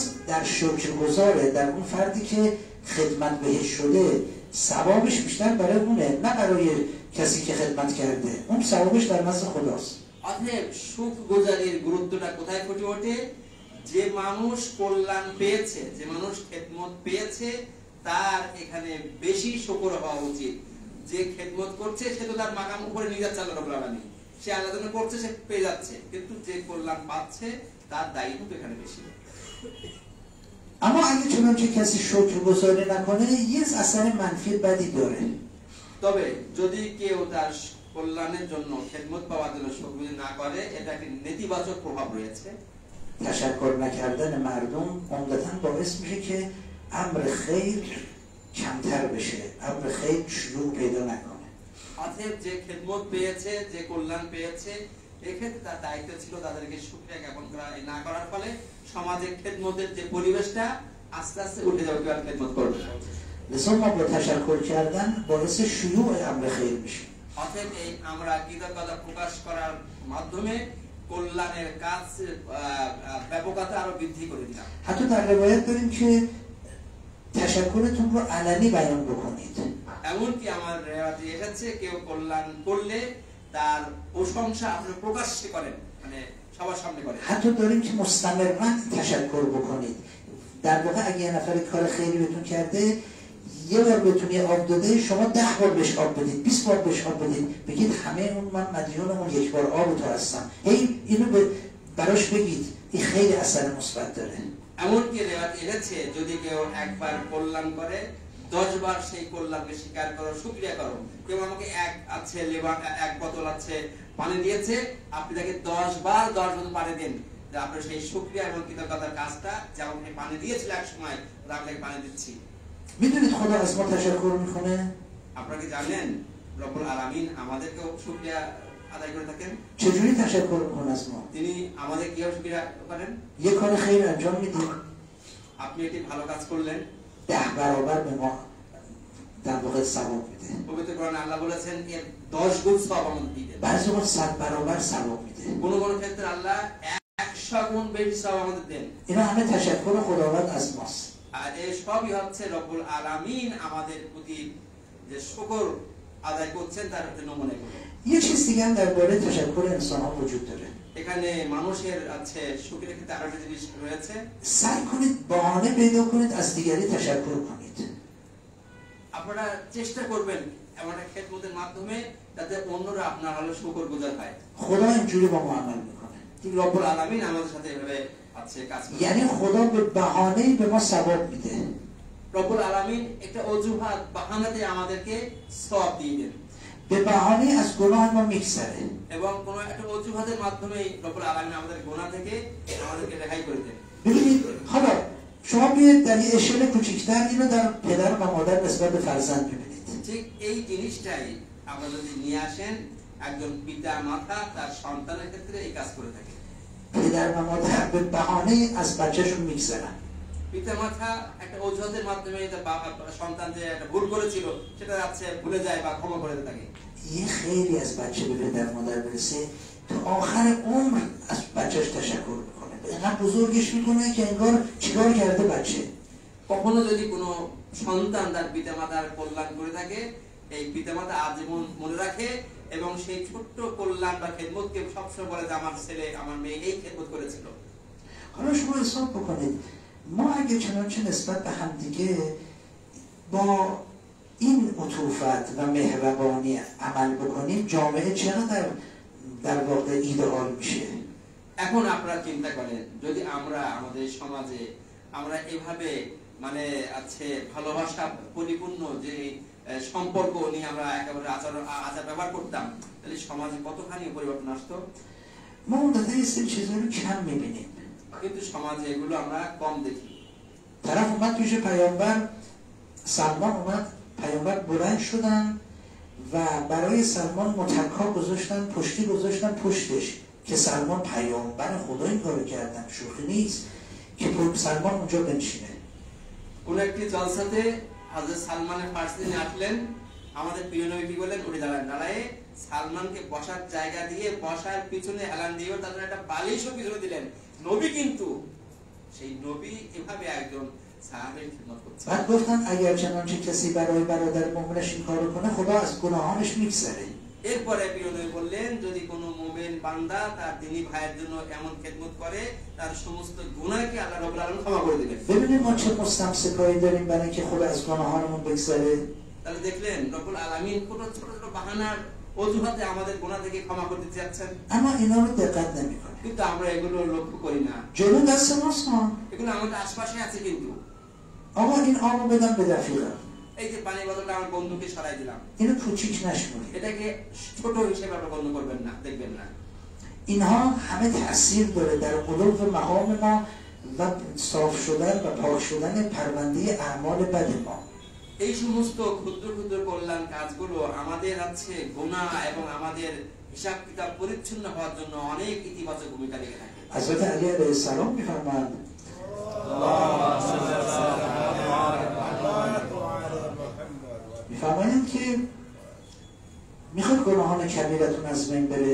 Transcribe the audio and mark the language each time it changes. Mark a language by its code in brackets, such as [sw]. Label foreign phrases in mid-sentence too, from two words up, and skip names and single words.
[fa] در شکرگزاره، در اون فردی که خدمت بهش شده ثوابش بیشتر برای اونه نه برای کسی که خدمت کرده، اون ثوابش در نزد خداست. [bn] অতএব শুকরগুজারির গুরুত্বটা কোথায় ফুটে ওঠে? যে মানুষ কল্যাণ পেয়েছে, যে মানুষ খেদমত পেয়েছে তার এখানে বেশি শুকর হওয়া উচিত। যে খেদমত করছে সে তো তার মাকাম উপরে নিয়ে যাচ্ছে আল্লাহ রাব্বুল আলামিন, সে আল্লাহর জন্য করছে, সে পেয়ে যাচ্ছে, কিন্তু যে কল্যাণ পাচ্ছে তার দায়িত্ব তো এখানে বেশি। [fa] اما اگه چنانچه کسی شکرگزاری نکنه یه اثر منفی بدی داره. [bn] তবে যদি কেউ তার কল্যাণের জন্য খেদমত পাওয়ার জন্য শুকরিয়া না করে, এটা একটি নেতিবাচক প্রভাব রয়েছে। [fa] تشکر نکردن مردم عمدتاً باعث میشه که امر خیر کمتر بشه، امر خیر شروع پیدا نکنه. [bn] অতএব যে খেদমত পেয়েছে, যে কল্যাণ পেয়েছে, এক্ষেত্রে তার দায়িত্ব ছিল তাদেরকে শুকরিয়া জ্ঞাপন করা। না করার ফলে সমাজে খেদমতের যে পরিবেশটা আস্তে আস্তে উঠে যাবে, কেউ আর খেদমত করবে না। [fa] لذا ما با تشکر کردن باعث شیوع امر خیر میشه. [bn] অতএব এই আমরা কৃতজ্ঞতা প্রকাশ کরার মাধ্যমে কল্যাণের কাজ ব্যাপকতা আরো বৃদ্ধি করে দিলাম। [fa] حتی در روایت داریم که تشکرتون رو علنی بیان بکنید. [bn] এমনকি আমার রেওয়াজে এসেছে কেউ کল্যাণ করলে তার প্রশংসা আপনি প্রকাশ্যে করেন, মানে সবার সামনে করেন। [fa] حتی داریم که مستمراً تشکر بکنید. در واقع اگه یه نفر کار خیری بهتون کرده یه بار بهتون یه آب داده، شما 10 بار بهش آب بدید، 20 بار بهش آب بدید، بگید همه اون من مدیون اون یک بار آب تو هستم. هی اینو براش بگید، این خیلی اثر مثبت داره. [bn] এমনকি রেওয়াজ এনেছে যদি কেউ একবার কল্যাণ করে 10 বার সেই কল্যাণকে স্বীকার করো, শুকরিয়া করো। কেউ আমাকে এক বোতল পানি দিয়েছে, আপনি তাকে 10 বার 10 বোতল পানি দেন, যে আপনার সেই শুকরিয়া এবং কৃতজ্ঞতার কাজটা যেমন পানি দিয়েছিল এক সময়, আপনাকে পানি দিচ্ছি। [fa] میدونید خدا از ما تشکر میکنه؟ [bn] আপনারা কি জানেন রব্বুল আলামিন আমাদেরকেও শুকরিয়া আদায় করে থাকেন? [fa] چجوری تشکر میکنه از ما؟ [bn] তিনি আমাদের কিভাবে শুকরিয়া করেন? [fa] یه کار خیر انجام میدیم، [bn] আপনি একটি ভালো কাজ করলেন, [fa] 10 برابر به ما در واقع ثواب میده. [bn] পবিত্র কোরআনে আল্লাহ বলেছেন এর 10 গুণ সওয়াব আমাদের দিবেন। [fa] بعضی وقت 100 برابر ثواب میده. [bn] কোন কোন ক্ষেত্রে আল্লাহ 100 গুণ বেশি সওয়াব আমাদের দেন। [fa] اینا همه تشکر خداوند از ماست. [bn] আর এই সবই হচ্ছে রব্বুল আলামিন আমাদের প্রতি যে শুকর আদায় করছেন তার নমুনা এগুলো। [fa] یه چیز دیگه هم درباره تشکر انسان ها وجود داره. [bn] এখানে মানুষের আছে শুকরিয়া ক্ষেত্রে আরো একটা জিনিস রয়েছে। [fa] سعی کنید بهانه پیدا کنید از دیگری تشکر کنید. [bn] আপনারা চেষ্টা করবেন এমন একটা খেদমতের মাধ্যমে যাতে অন্যরা আপনার হলো শুকরগুজার হয়। [fa] خدا اینجوری با ما عمل میکنه. [bn] ঠিক রব্বুল আলামিন আমাদের সাথে এভাবে আছে কাজ করে। [fa] یعنی خدا به بهانه‌ای به ما ثواب میده. [bn] রব্বুল আলামিন একটা অজুহাত বাহানাতে আমাদেরকে সওয়াব দিয়ে দেন। [fa] به بهانه از گناه ما میگذره. [bn] এবং কোন একটা অজুহাতের মাধ্যমে রব্বুল আলামিন আমাদের গুনাহ থেকে আমাদেরকে রেহাই করে দেন। [fa] ببینید حالا شما بیاید در یه اشل کوچیک‌تر اینو در پدر و مادر نسبت به فرزند ببینید. [bn] ঠিক এই জিনিসটাই আমরা যদি নিয়ে আসেন একজন পিতা মাতা তার সন্তানের ক্ষেত্রে এই কাজ করে থাকে। [fa] پدر و مادر به بهانه از بچه‌شون میگذرن. [bn] পিতা মাতা একটা অজুহাতের মাধ্যমে সন্তান যে একটা ভুল کরেছিল সেটা যাচ্ছে ভুলে যায় বা ক্ষমা করে থাকে। [fa] یه خیلی از بچه به پدر مادر برسه تا آخر عمر از بچهش تشکر میکنه. اینقدر بزرگش میکنه که انگار چیکار کرده بچه. [bn] কখনো যদি কোনো সন্তান তার পিতামাতার কল্যাণ করে থাকে এই পিতামাতা আজীবন মনে রাখে এবং সেই ছোট্ট কল্যাণ বা খেদমতকে সবসময় বলে যে আমার ছেলে আমার মেয়ে এই খেদমত করেছিল। [fa] حالا شما حساب بکنید ما اگه چنانچه نسبت به همدیگه با این عطوفت و مهربانی عمل بکنیم جامعه چقدر در واقع ایدئال میشه. [bn] এখন আপনারা চিন্তা করেন যদি আমরা আমাদের সমাজে আমরা এভাবে মানে আছে ভালোবাসা পরিপূর্ণ যে সম্পর্ক নিয়ে আমরা একেবারে আচার ব্যবহার করতাম তাহলে সমাজে কতখানি পরিবর্তন আসতো। [fa] ما اون دفعه یه سری چیزا رو کم میبینیم. [bn] কিন্তু সমাজে এগুলো আমরা কম দেখি। [fa] طرف اومد پیش پیامبر سلمان اومد پیامبر بلند شدن و برای سلمان متکا گذاشتن پشتی گذاشتن پشتش که سلمان پیامبر خدا این کارو کردن شوخی نیست که سلمان اونجا بنشینه. [bn] কোন একটি জলসাতে হযরত সালমানের ফার্সি নিয়ে আসলেন আমাদের প্রিয় নবী কি বলেন উঠে দাঁড়ায় সালমানকে বসার জায়গা দিয়ে বসার পিছনে হেলান দিয়ে তাদের একটা বালিশও পিছনে দিলেন। নবী কিন্তু সেই নবী এভাবে একজন সাহাবীর খিদমত করছেন। [fa] بعد گفتن اگر چنانچه کسی برای برادر مومنش این کارو کنه خدا از گناهانش میگذره. [bn] এরপরে প্রিয় নবী বললেন যদি কোনো মুমিন বান্দা তার দিনী ভাইয়ের জন্য এমন খেদমত করে তার সমস্ত গুনাহকে আল্লাহ রাব্বুল আলামিন ক্ষমা করে দিবেন। [fa] ببینید ما چه مستمسکایی داریم برای اینکه خدا از گناهانمون بگذره. [bn] তাহলে দেখলেন রব্বুল আলামিন কোন ছোট ছোট বাহানার অজুহাতে আমাদের গুনাহ থেকে ক্ষমা করতে চাচ্ছেন। [fa] اما اینا رو دقت نمی‌کنیم. [bn] কিন্তু আমরা এগুলো লক্ষ্য করি না। [fa] جلو دست ماست ها. [bn] এগুলো আমাদের আশপাশে আছে কিন্তু [fa] آقا این آبو بدم به رفیقم. [bn] এই যে পানি বোতলটা আমার বন্ধুকে সরাই দিলাম [fa] اینو کوچیک نشمونید. [bn] এটাকে ছোট হিসেবে আপনারা গণ্য করবেন না দেখবেন না। [fa] اینها همه تأثیر داره در قلوب و مقام ما و صاف شدن و پاک شدن پرونده اعمال بد ما. [bn] এই সমস্ত ক্ষুদ্র ক্ষুদ্র কল্যাণ কাজগুলো আমাদের আছে গুনাহ এবং আমাদের হিসাব কিতাব পরিচ্ছন্ন হওয়ার জন্য অনেক ইতিবাচক ভূমিকা রেখে থাকে। [fa] حضرت علی [ar] علیه السلام [fa] می‌فرمایند می‌فرمایند که میخواد گناهان کبیرتون از بین بره.